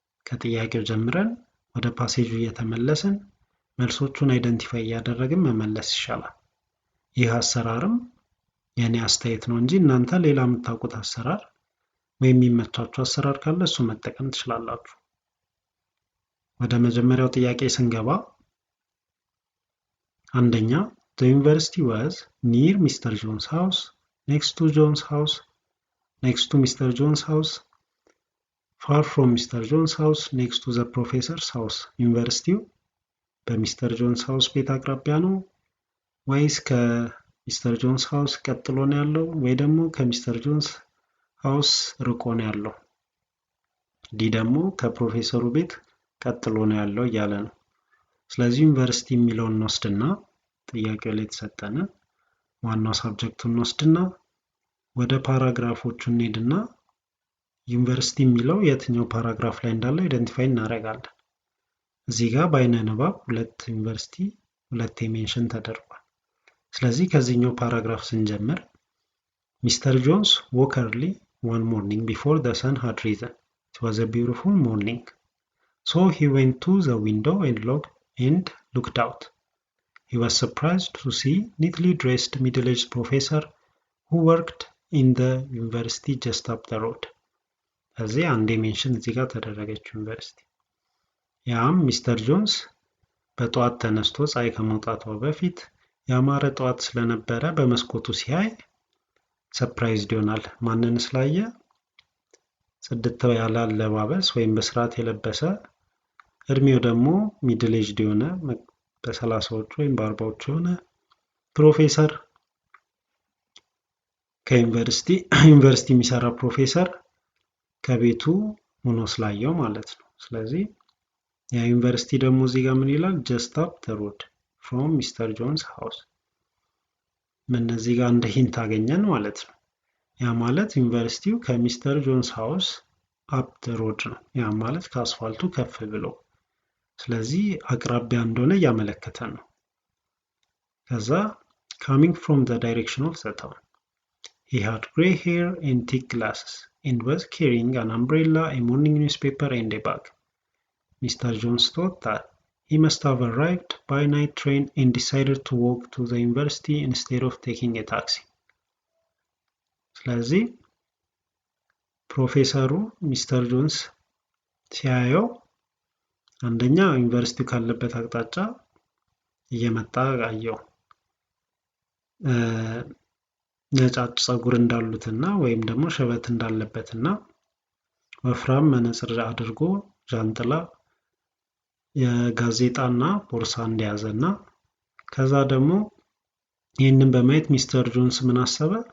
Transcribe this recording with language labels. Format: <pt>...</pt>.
<am>ከጥያቄው ጀምረን ወደ ፓሴጁ እየተመለስን መልሶቹን አይደንቲፋይ እያደረግን መመለስ ይሻላል። ይህ አሰራርም የኔ አስተያየት ነው እንጂ እናንተ ሌላ የምታውቁት አሰራር ወይም የሚመቻችሁ አሰራር ካለ እሱ መጠቀም ትችላላችሁ። ወደ መጀመሪያው ጥያቄ ስንገባ አንደኛ</am> <en>the university was near Mr. Jones' house, next to Jones' house, next to Mr. Jones' house, far from Mr. Jones' house, next to the professor's house.</en> <am>ዩኒቨርሲቲው በሚስተር ጆንስ ሃውስ ቤት አቅራቢያ ነው ወይስ ሚስተር ጆንስ ሃውስ ቀጥሎ ነው ያለው ወይ ደግሞ ከሚስተር ጆንስ ሃውስ ርቆ ነው ያለው? ዲ ደግሞ ከፕሮፌሰሩ ቤት ቀጥሎ ነው ያለው እያለ ነው። ስለዚህ ዩኒቨርሲቲ የሚለውን እንወስድና ጥያቄው ላይ የተሰጠነ ዋናው ሳብጀክቱን እንወስድና ወደ ፓራግራፎቹ እንሄድና ዩኒቨርሲቲ የሚለው የትኛው ፓራግራፍ ላይ እንዳለ አይደንቲፋይ እናደርጋለን። እዚህ ጋር በአይነ ንባብ ሁለት ዩኒቨርሲቲ ሁለቴ ሜንሽን ተደርጓል። ስለዚህ ከዚህኛው ፓራግራፍ ስንጀምር Mr.</am> <en>Jones woke early one morning before the sun had risen. It was a beautiful morning. So he went to the window and looked out. He was surprised to see neatly dressed middle-aged professor who worked in the university just up the road.</en> <am>እዚህ አንዴ ሜንሽን እዚህ ጋር ተደረገች ዩኒቨርሲቲ። ያም ሚስተር ጆንስ በጠዋት ተነስቶ ፀሐይ ከመውጣቷ በፊት ያማረ ጠዋት ስለነበረ በመስኮቱ ሲያይ ሰርፕራይዝድ ይሆናል። ማንን ስላየ? ጽድት ያለ አለባበስ ወይም በስርዓት የለበሰ እድሜው ደግሞ ሚድል ኤጅድ የሆነ በ30ዎቹ ወይም በ40ዎቹ የሆነ ፕሮፌሰር ዩኒቨርሲቲ የሚሰራ ፕሮፌሰር ከቤቱ ሆኖ ስላየው ማለት ነው። ስለዚህ ያ ዩኒቨርሲቲ ደግሞ እዚህ ጋር ምን ይላል?</am> <en>just up the road from Mr. Jones' house።</en> <am>ምን እዚህ ጋር እንደ ሂንት አገኘን ማለት ነው። ያ ማለት ዩኒቨርሲቲው ከሚስተር ጆንስ ሃውስ</am> <en>up the road</en> <am>ነው። ያ ማለት ከአስፋልቱ ከፍ ብሎ፣ ስለዚህ አቅራቢያ እንደሆነ እያመለከተን ነው። ከዛ</am> <en>coming from the direction of the town. He had gray hair and thick glasses and was carrying an umbrella, a morning newspaper and a bag. Mr. Jones thought that he must have arrived by night train and decided to walk to the university instead of taking a taxi.</en> <am>ስለዚህ ፕሮፌሰሩ ሚስተር ጆንስ ሲያየው አንደኛ ዩኒቨርሲቲው ካለበት አቅጣጫ እየመጣ አየው ነጫጭ ጸጉር እንዳሉትና ወይም ደግሞ ሸበት እንዳለበትና ወፍራም መነጽር አድርጎ ጃንጥላ የጋዜጣና ቦርሳ እንደያዘና ከዛ ደግሞ ይህንን በማየት ሚስተር ጆንስ ምን አሰበ?</am>